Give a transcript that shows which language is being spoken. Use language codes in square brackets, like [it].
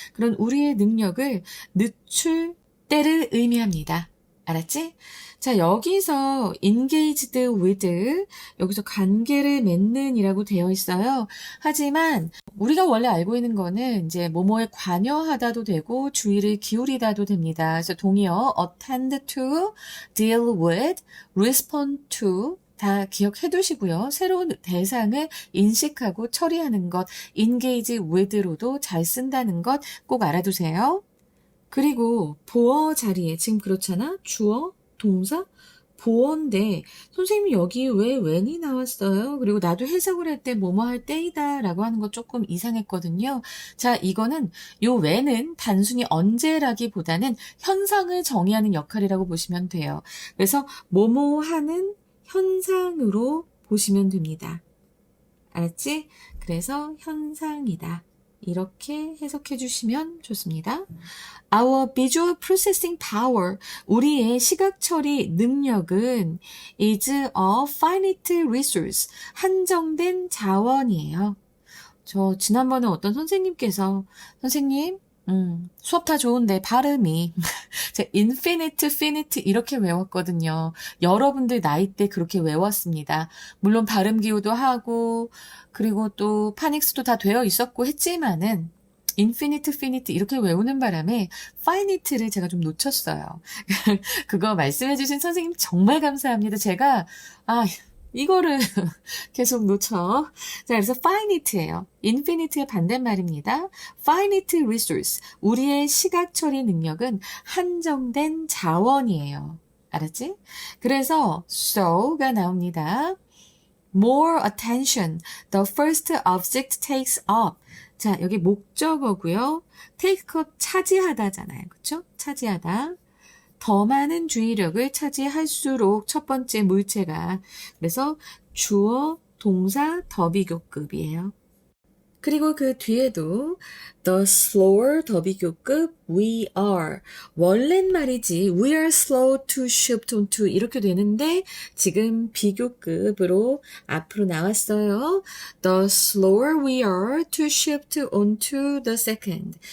[ko] 그런 우리의 능력을 늦출 때를 의미합니다. 알았지? 자, 여기서 engaged with, 여기서 관계를 맺는 이라고 되어 있어요. 하지만 우리가 원래 알고 있는 거는 이제 뭐뭐에 관여하다도 되고 주의를 기울이다도 됩니다. 그래서 동의어 attend to, deal with, respond to 다 기억해 두시고요. 새로운 대상을 인식하고 처리하는 것, engage with로도 잘 쓴다는 것 꼭 알아두세요. 그리고 보어 자리에 지금 그렇잖아. 주어, 동사, 보어인데 선생님이 여기 왜 when이 나왔어요? 그리고 나도 해석을 할 때 뭐뭐 할 때이다 라고 하는 거 조금 이상했거든요. 자, 이거는 요 when은 단순히 언제라기보다는 현상을 정의하는 역할이라고 보시면 돼요. 그래서 뭐뭐 하는 현상으로 보시면 됩니다. 알았지? 그래서 현상이다. 이렇게 해석해 주시면 좋습니다. [en] Our visual processing power, [ko] 우리의 시각 처리 능력은 [en] is a finite resource, [ko] 한정된 자원이에요. 저 지난번에 어떤 선생님께서 선생님 수업 다 좋은데 발음이 제가 infinite, finite 이렇게 외웠거든요. 여러분들 나이 때 그렇게 외웠습니다. 물론 발음 기호도 하고 그리고 또 파닉스도 다 되어 있었고 했지만은 infinite, finite 이렇게 외우는 바람에 finite를 제가 좀 놓쳤어요. 그거 말씀해주신 선생님 정말 감사합니다. 제가 이거를 계속 놓쳐. 자, 그래서 finite예요. infinite의 반대말입니다. [en] finite resource. [ko] 우리의 시각 처리 능력은 한정된 자원이에요. 알았지? 그래서 so가 나옵니다. [en] More attention. The first object takes up. [ko] 자, 여기 목적어고요. take up 차지하다잖아요. 그렇죠? 차지하다. 더 많은 주의력을 차지할수록 첫 번째 물체가. 그래서 주어, 동사, 더비교급이에요. 그리고 그 뒤에도 the slower 더비교급 we are. 원래는 말이지 [en] we are slow to shift onto [ko] 이렇게 되는데 지금 비교급으로 앞으로 나왔어요. [en] The slower we are to shift onto the second.